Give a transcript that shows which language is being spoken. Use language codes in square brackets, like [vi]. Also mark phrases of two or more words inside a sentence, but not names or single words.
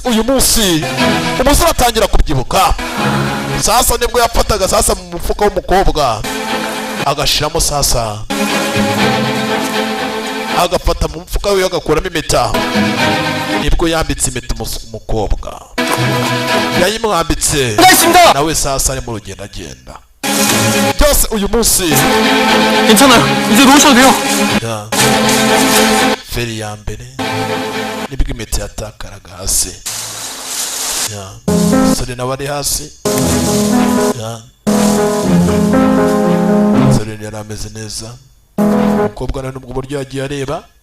[rw] uyu munsi umusore atangira kubyibuka, sasa nibwo yafataga sasa mu mufuka w'umukobwa agashiramo, sasa agafata mu mufuka we agakuramo impeta, nibwo yambitse impeta umukobwa, yayimwambitse nawe sasa ari mu rugendo agenda. byose uyu munsi [ko] 괜찮아요. 이제 놓으셔도 돼요. [rw] feri ya mbere nibwo impeta yatakaraga hasi, umusore nawe ari hasi, umusore yari ameze neza, umukobwa nawe nubwo buryo yagiye areba.